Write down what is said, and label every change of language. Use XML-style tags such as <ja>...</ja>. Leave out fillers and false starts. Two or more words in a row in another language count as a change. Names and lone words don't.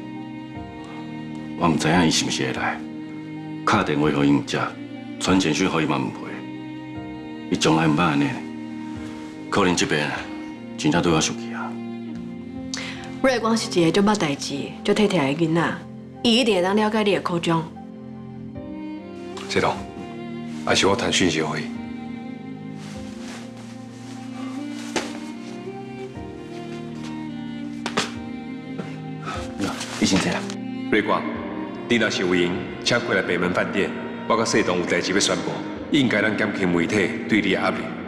<nan>我唔知影伊是毋是会来，打电话互伊唔接，传简讯互伊嘛唔回，伊从来唔捌安尼，可能这边真正对我生气啊。瑞光是一个足捌代志、足体贴的囡仔，伊一定会当了解你的苦衷。谢董，还是我传讯息互伊。你先坐啦。瑞光，你若是有闲，请过来北门饭店，我甲谢董有代志要宣布，应该咱减轻媒体对你的压力。</nan>